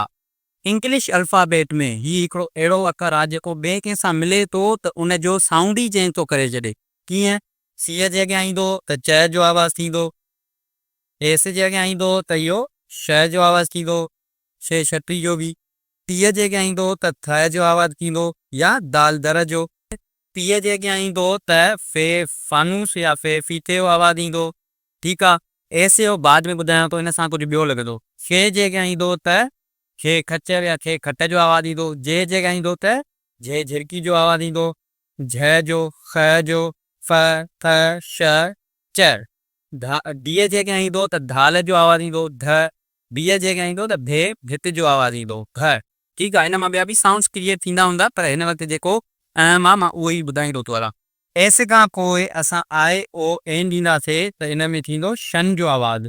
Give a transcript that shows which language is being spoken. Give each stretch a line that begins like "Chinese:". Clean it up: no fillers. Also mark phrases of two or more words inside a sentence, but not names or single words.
English: English alphabet
Sindhi: में ही हिकिड़ो अहिड़ो अखर आहे जेको ॿिए कंहिं सां मिले थो त उनजो साउंड ई चेंज थो करे छॾे। कीअं? सी जे अॻियां ईंदो त च जो आवाज़ थींदो, एस जे अॻियां ईंदो त इहो श जो आवाज़ थींदो, शे छटी जो बि। टीअ जे अॻियां ईंदो त थ जो आवाज़ थींदो या दाल दर जो। पीअ जे अॻियां ईंदो त फे फानूस या फे फीथे जो आवाज़ ईंदो। ठीकु आहे, एस जो बाद में ॿुधायां थो, हिन सां कुझु ॿियो लॻंदो। खे जे अॻियां ईंदो त खे खचर या खे खट जो आवाज़ ईंदो। जे अॻियां ईंदो त जे झिरकी जो आवाज़ ईंदो। झ जो, ख जो, फ, थ, श, चर। डीअ जे अॻियां ईंदो त धाल जो आवाज़ ईंदो। ध। बीअ जे अॻियां ईंदो त भे भित जो आवाज़ ईंदो। घ। ठीकु आहे, हिन मां ॿिया बि
English: sounds create
Sindhi: थींदा हूंदा पर हिन वक़्तु जेको अहम आहे मां उहो ई ॿुधाईंदो थो हलां। एस खां पोइ असां आई ओ एन ॾींदासीं त हिन में थींदो शन जो आवाज़।